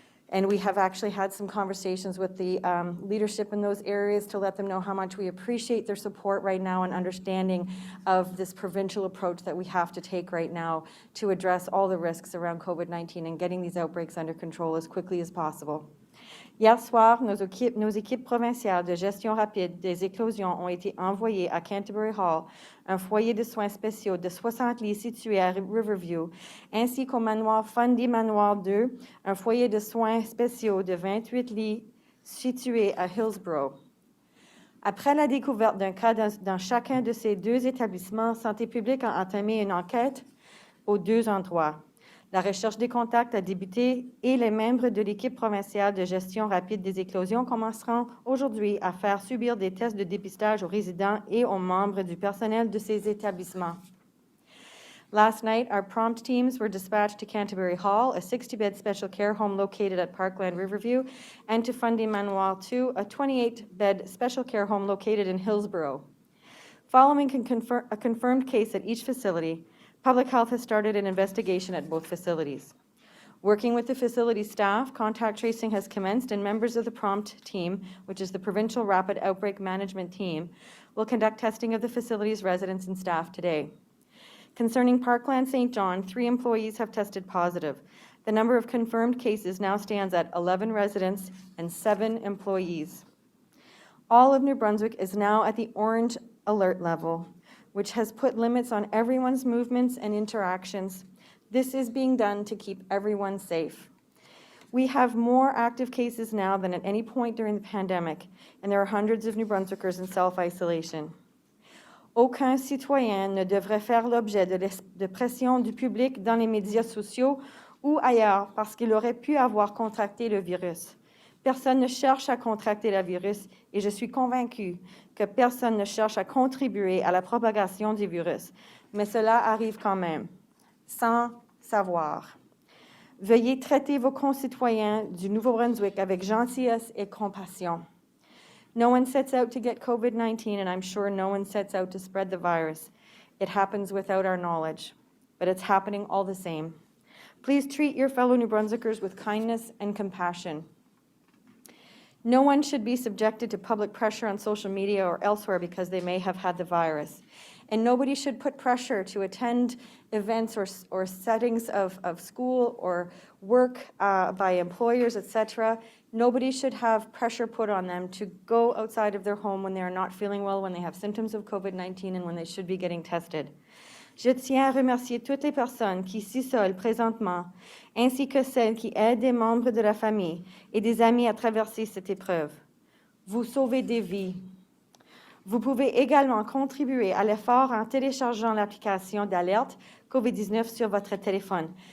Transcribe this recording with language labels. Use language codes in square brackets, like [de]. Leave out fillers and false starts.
[en] And we have actually had some conversations with the leadership in those areas to let them know how much we appreciate their support right now and understanding of this provincial approach that we have to take right now to address all the risks around COVID-19 and getting these outbreaks under control as quickly as possible. [fr] Hier soir, nos équipes provinciales de gestion rapide des éclosions ont été envoyées à Canterbury Hall, un foyer de soins spéciaux de 60 lits situé à Riverview, ainsi qu'au manoir Fundy Manor II, un foyer de soins spéciaux de 28 lits situé à Hillsborough. Après la découverte d'un cas dans chacun de ces 2 établissements, Santé publique a entamé une enquête aux 2 endroits. La recherche des contacts a débuté et les membres de l'équipe provinciale de gestion rapide des éclosions commenceront aujourd'hui à faire subir des tests de dépistage aux résidents et aux membres du personnel de ces établissements. [en] Last night, our prompt teams were dispatched to Canterbury Hall, a 60-bed special care home located at Parkland, Riverview, and to Fundy Manor II, a 28-bed special care home located in Hillsborough. Following a confirmed case at each facility, Public Health has started an investigation at both facilities. Working with the facility staff, contact tracing has commenced, and members of the PROMPT team, which is the Provincial Rapid Outbreak Management Team, will conduct testing of the facility's residents and staff today. Concerning Parkland St. John, 3 employees have tested positive. The number of confirmed cases now stands at 11 residents and 7 employees. All of New Brunswick is now at the orange alert level, which has put limits on everyone's movements and interactions. This is being done to keep everyone safe. We have more active cases now than at any point during the pandemic, and there are hundreds of New Brunswickers in self-isolation. [fr] Aucun citoyen ne devrait faire l'objet de pression du public dans les médias sociaux ou ailleurs parce qu'il aurait pu avoir contracté le virus. Personne ne cherche à contracter le virus et je suis convaincue que personne ne cherche à contribuer à la propagation du virus. Mais cela arrive quand même, sans savoir. Veuillez traiter vos concitoyens du Nouveau-Brunswick avec gentillesse et compassion. [en] No one sets out to get COVID-19, and I'm sure no one sets out to spread the virus. It happens without our knowledge, but it's happening all the same. Please treat your fellow New Brunswickers with kindness and compassion. No one should be subjected to public pressure on social media or elsewhere because they may have had the virus. And nobody should put pressure to attend events or settings of school or work by employers, etc. Nobody should have pressure put on them to go outside of their home when they are not feeling well, when they have symptoms of COVID-19, and when they should be getting tested. [fr] Je tiens à remercier toutes les personnes qui s'isolent présentement, ainsi que celles qui aident des membres de la famille et des amis à traverser cette épreuve. Vous sauvez des vies. Vous pouvez également contribuer à l'effort en téléchargeant l'application d'alerte COVID-19 sur votre téléphone.